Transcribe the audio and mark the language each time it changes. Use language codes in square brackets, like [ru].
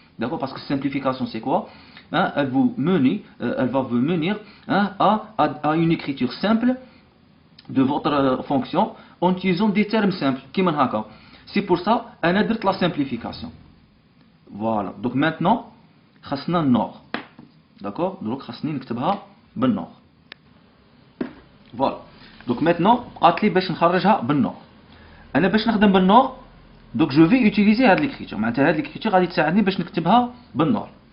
[fr] d'accord parce que simplification c'est quoi elle va vous mener à une écriture simple de votre fonction en utilisant des termes simples [ar] كيما هكا. [fr] c'est pour ça [ar] انا درت [fr] la simplification. voilà donc maintenant [ar] خاصنا النور [fr] d'accord donc [ar] خاصني نكتبها بالنور. [fr] voilà donc maintenant [ar] بقات لي باش نخرجها بالنور. [fr] انا باش نخدم بالنور donc je vais utiliser هاد l'écriture معناتها هاد l'écriture [ar] غادي تساعدني باش نكتبها بالنور.